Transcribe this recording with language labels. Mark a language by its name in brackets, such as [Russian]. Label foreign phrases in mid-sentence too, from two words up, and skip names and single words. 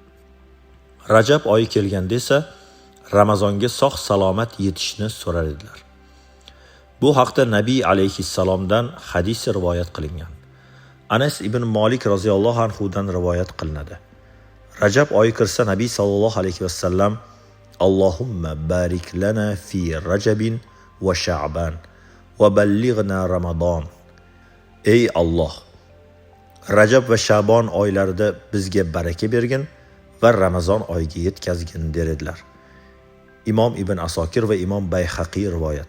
[Uzbek] Rajab oyi kelganda esa Ramazonga sog' salomat yetishni so'rar edilar. Bu haqda Nabiy alayhissalomdan hadis rivoyat qilingan. Anas ibn Malik roziyallohu anhu dan rivoyat qilinadi. Rajab oyi kirsa Nabiy sallallohu alayhi va sallam [Arabic] اللهم بارك لنا في رجب وشعبان وبلغنا رمضان. [Uzbek] Ey Alloh, Rajab va Sha'bon oylarida bizga baraka bergin va Ramazon oyiga yetkazgin derdilar. Imom Ibn Asokir va Imom Bayhaqiy rivoyati.